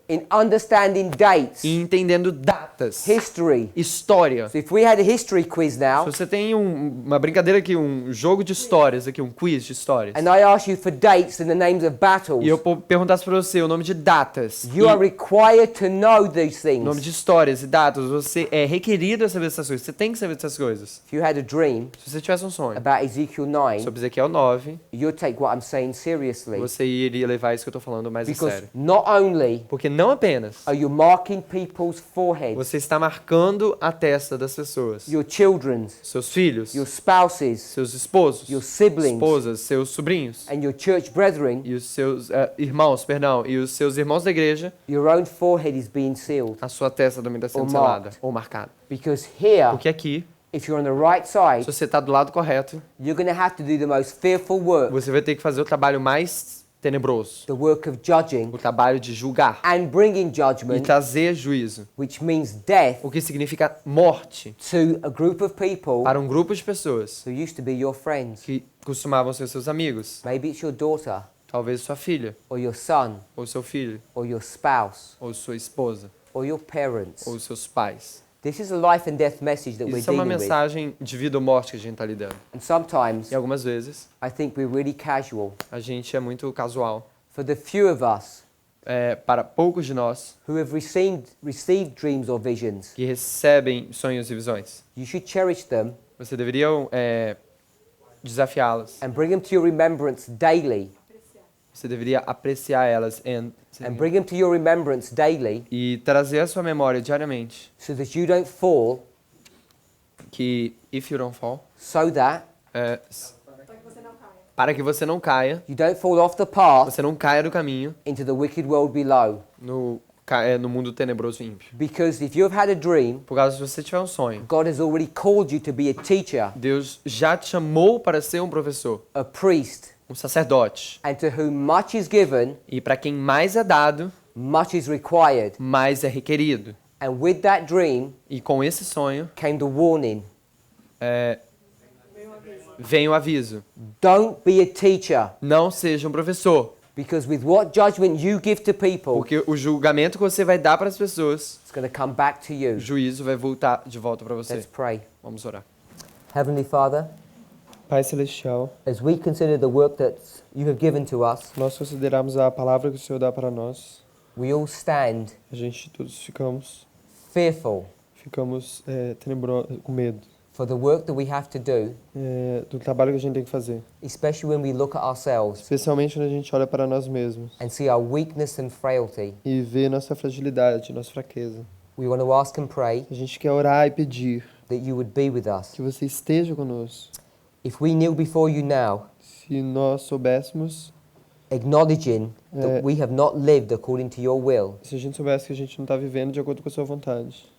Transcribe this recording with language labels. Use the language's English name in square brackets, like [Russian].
[English] in understanding dates, [Portuguese] e entendendo datas, [English] history. [Portuguese] história. [English] So if we had a history quiz now, [Portuguese] Se você tem uma brincadeira aqui, um jogo de histórias aqui, um quiz de histórias, [English] and I ask you for dates and the names of battles, [Portuguese] e eu perguntasse para você o nome de datas, [English] you are required to know these [Portuguese] e nome [English] things. [Portuguese] de histórias e datas, você é requerido a saber essas coisas, você tem que saber essas coisas. [English] If you had a dream [Portuguese] Se você tivesse um sonho [English] about Ezekiel 9, [Portuguese] sobre Ezequiel 9, [English] you'd take what I'm saying seriously. [Portuguese] você iria levar isso que eu tô falando mais a [English] Because [Portuguese] sério. [English] not only [Portuguese] Porque não apenas [English] are you marking people's foreheads, [Portuguese] você está marcando a testa das pessoas, [English] your children's, [Portuguese] seus filhos, [English] your spouses, [Portuguese] seus esposos, [English] your siblings, [Portuguese] esposas, seus sobrinhos, [English] and your church brethren, [Portuguese] e os seus irmãos, perdão, e os seus irmãos da igreja, [English] your own forehead is being sealed. [Portuguese] a sua testa também está sendo [English] Or [Portuguese] selada [English] marked. [Portuguese] ou marcada. [English] Because here, [Portuguese] Porque aqui, [English] if you're on the right side, [Portuguese] se você está do lado correto, [English] you're going to have to do the most fearful work, [Portuguese] você vai ter que fazer o trabalho mais tenebroso, [English] the work of judging [Portuguese] o trabalho de julgar [English] and bringing [Portuguese] e [English] judgment, [Portuguese] trazer juízo, [English] which means death, [Portuguese] o que significa morte [English] to a group of people [Portuguese] para um grupo de pessoas [English] who used to be your friends. [Portuguese] que costumavam ser seus amigos, [English] Maybe it's your daughter, [Portuguese] talvez sua filha, [English] or your son, [Portuguese] ou seu filho, [English] or your spouse, [Portuguese] ou sua esposa, [English] or your parents. [Portuguese] ou seus pais. [English] This is a life and death message that we're [Portuguese] Isso é uma [English] dealing with. [Portuguese] mensagem de vida ou morte que a gente está lidando. [English] And sometimes [Portuguese] E algumas vezes [English] I think we're really casual. [Portuguese] a gente é muito casual. [English] For the few of us [Portuguese] Para poucos de nós [English] who have received dreams or visions, [Portuguese] que recebem sonhos e visões, [English] you should cherish them [Portuguese] você deveria desafiá-las. [English] and bring them to your remembrance daily. [Portuguese] Você deveria apreciar elas [English] And bring them to your remembrance daily [Portuguese] e trazer à sua memória diariamente [English] so that you don't fall, que if you don't fall, so that [Portuguese] para que você não caia, [English] you don't fall off the path [Portuguese] você não caia do caminho [English] into the wicked world below. [Portuguese] no mundo tenebroso e ímpio. [English] Because if you've had a dream, [Portuguese] Por causa se você tiver um sonho, [English] God has already called you to be a teacher, [Portuguese] Deus já te chamou para ser um professor, [English] a priest, [Portuguese] um sacerdote. [English] and to whom much is given, [Portuguese] E para quem mais é dado, [English] much is required. [Portuguese] mais é requerido. [English] And with that dream [Portuguese] E com esse sonho, [English] came the warning. [Portuguese] vem o aviso. [English] Don't be a teacher, [Portuguese] Não seja um professor, [English] because with what judgment you give to people, [Portuguese] porque o julgamento que você vai dar para as pessoas, [English] it's going to come back to [Portuguese] o [English] you. [Portuguese] juízo vai voltar de volta para você. [English] Let's pray. [Portuguese] Vamos orar. [English] Heavenly Father, [Portuguese] Pai Celestial, [English] as we consider the work that you have given to us, [Portuguese] nós consideramos a palavra que o Senhor dá para nós. [English] we all stand [Portuguese] A gente todos ficamos [English] fearful, [Portuguese] tenebrosos, com medo. [English] for the work that we have to do, [Portuguese] do trabalho que a gente tem que fazer. [English] especially when we look at ourselves [Portuguese] Especialmente quando a gente olha para nós mesmos [English] and see our weakness and frailty. [Portuguese] e vê nossa fragilidade, nossa fraqueza. [English] We want to ask and pray [Portuguese] A gente quer orar e pedir [English] that you would be with us. [Portuguese] que você esteja conosco. [English] If we kneel before you now, [Portuguese] Se nós soubéssemos, [English] acknowledging that we have not lived according to your will, [Portuguese] se a gente soubesse que a gente não está vivendo de acordo com a sua vontade,